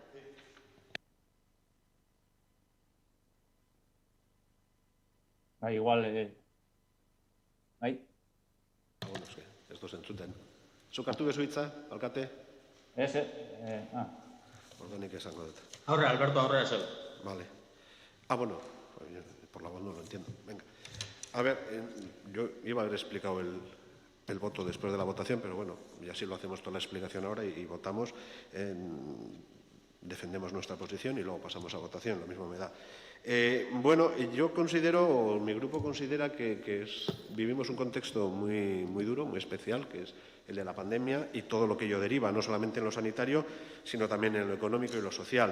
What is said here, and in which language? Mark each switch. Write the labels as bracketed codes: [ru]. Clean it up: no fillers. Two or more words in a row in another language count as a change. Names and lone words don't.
[eu] Igual, bai? Bueno, ez duz entzuten. Zuk hartu bezu hitza, alkate? Ez, Ordenik esango dut. Aurre, Alberto, aurre zel. [es] Vale. Bueno, por la voz no lo entiendo. Venga. A ver, yo iba a haber explicado el voto después de la votación, pero bueno, y así lo hacemos toda la explicación ahora y votamos, defendemos nuestra posición y luego pasamos a votación, lo mismo me da. Bueno, yo considero, o mi grupo considera que vivimos un contexto muy duro, muy especial, que es el de la pandemia y todo lo que ello deriva, no solamente en lo sanitario, sino también en lo económico y lo social.